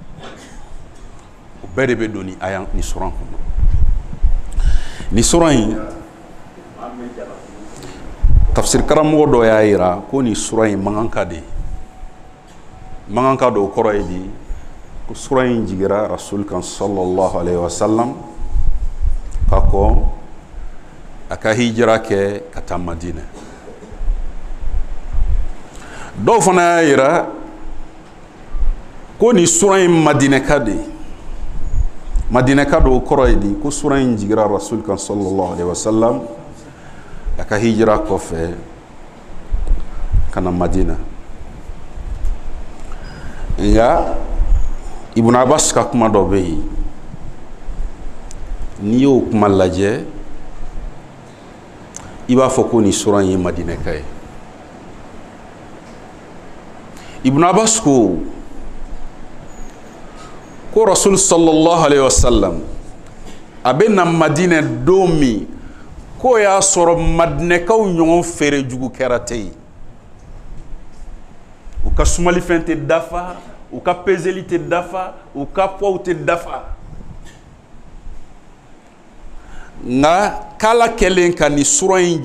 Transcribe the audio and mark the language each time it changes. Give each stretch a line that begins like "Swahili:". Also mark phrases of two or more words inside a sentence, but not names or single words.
Bambara: o bɛɛ de be don ni aya ni suran kɔnɔ ni suran in tafsir karamɔgɔ dɔ y'a yira ko ni suran in mankanka de mankanka dɔ kɔrɔ ye di ko suran in jigira rasul kan
Arabic: صلى الله عليه وسلم
Bambara: ka kɔ a ka hijira kɛ ka taa Madina dɔw fana y'a yira ko ni suran in madinɛka de madinɛka dɔw kɔrɔ ye di ko suran in jigira rasul kan
Arabic: صلى الله عليه وسلم
Bambara: a ka hijira kɔfɛ ka na Madina nka Ibn Abbas ka kuma dɔ bɛ yen n'i y'o kuma lajɛ i b'a fɔ ko ni suran ye madinɛka ye Ibn Abbas ko rasul
Arabic: صلى الله عليه وسلم
Bambara: a bɛ na Madina don min ko y'a sɔrɔ madinɛkaw ɲɔgɔn feere jugu kɛra tɛ yen u ka sumalifɛn tɛ dafa u ka peseli tɛ dafa u ka poids tɛ dafa nka k'Ala kɛlen ka ni suran in